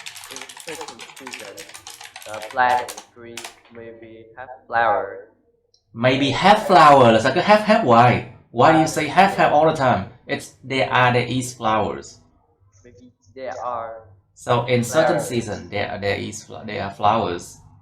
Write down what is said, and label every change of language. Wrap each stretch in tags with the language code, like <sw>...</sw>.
<en>In certain season, the plant and trees maybe have flowers. Maybe have flower</en> <vi>là sao cứ have hoài?</vi> <en>Why do you say have all the time? There is flowers. Maybe there are. So in flowers. certain season there are flowers.</en>